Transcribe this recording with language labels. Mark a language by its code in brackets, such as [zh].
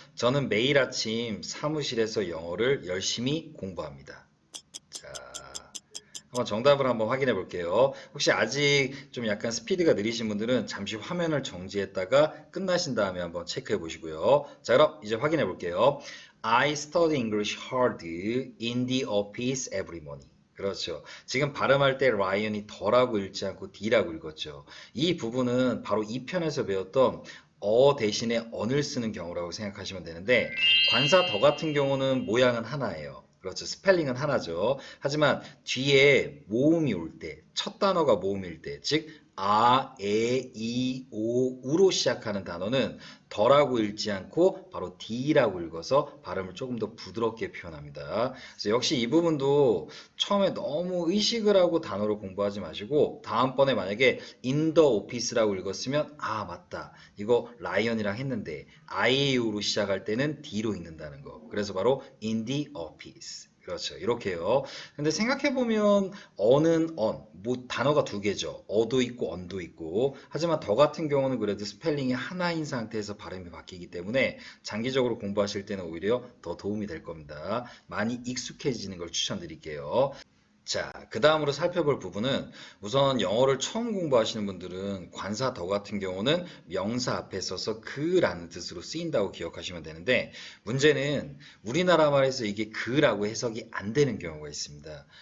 [ko] 저는 매일 아침 사무실에서 영어를 열심히 공부합니다. 자, 한번 정답을 한번 확인해 볼게요. 혹시 아직 좀 약간 스피드가 느리신 분들은 잠시 화면을 정지했다가 끝나신 다음에 한번 체크해 보시고요. 자, 그럼 이제 확인해 볼게요. [en] I study English hard in the office every morning. [ko] 그렇죠. 지금 발음할 때 라이언이 더라고 읽지 않고 D라고 읽었죠. 이 부분은 바로 이 편에서 배웠던 대신에 on을 쓰는 경우라고 생각하시면 되는데 관사 더 같은 경우는 모양은 하나예요. 그렇죠. 스펠링은 하나죠. 하지만 뒤에 모음이 올 때, 첫 단어가 모음일 때, 즉 아, 에, 이, 오, 우로 시작하는 단어는 더라고 읽지 않고 바로 D라고 읽어서 발음을 조금 더 부드럽게 표현합니다. 그래서 역시 이 부분도 처음에 너무 의식을 하고 단어를 공부하지 마시고 다음번에 만약에 [en] in the office [ko] 라고 읽었으면 아 맞다 이거 라이언이랑 했는데 IAU로 시작할 때는 D로 읽는다는 거. 그래서 바로 [en] in the office. [ko] 그렇죠. 이렇게요. 근데 생각해보면 어는 뭐 단어가 두 개죠. 어도 있고 언도 있고. 하지만 더 같은 경우는 그래도 스펠링이 하나인 상태에서 발음이 바뀌기 때문에 장기적으로 공부하실 때는 오히려 더 도움이 될 겁니다. 많이 익숙해지는 걸 추천드릴게요. 자, 그 다음으로 살펴볼 부분은 우선 영어를 처음 공부하시는 분들은 관사 더 같은 경우는 명사 앞에 써서 그라는 뜻으로 쓰인다고 기억하시면 되는데 문제는 우리나라 말에서 이게 그라고 해석이 안 되는 경우가 있습니다.